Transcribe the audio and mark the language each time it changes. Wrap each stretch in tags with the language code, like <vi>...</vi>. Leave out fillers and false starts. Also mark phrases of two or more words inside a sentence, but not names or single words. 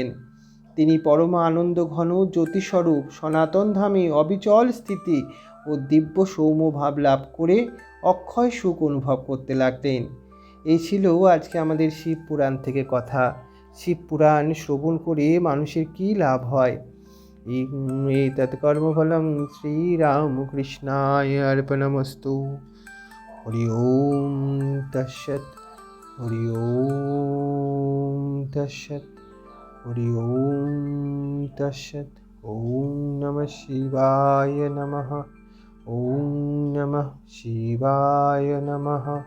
<bn>তিনি পরম আনন্দ ঘন জ্যোতিস্বরূপ সনাতন ধামে অবিচল স্থিতি ও দিব্য সৌম্য ভাব লাভ করে অক্ষয় সুখ অনুভব করতে লাগলেন। এই ছিল আজকে আমাদের শিব পুরাণ থেকে কথা। শিব পুরাণ শ্রবণ করে মানুষের কী লাভ হয়,</bn> <sa>এতৎ কর্মফলং শ্রীরামকৃষ্ণায় অর্পণমস্তু। হরি ওম তৎসৎ, হরি ওম তৎসৎ, হরি ওম তৎসৎ। ওম নমঃ শিবায় নমঃ। ওম নমঃ শিবায় নমঃ।</sa>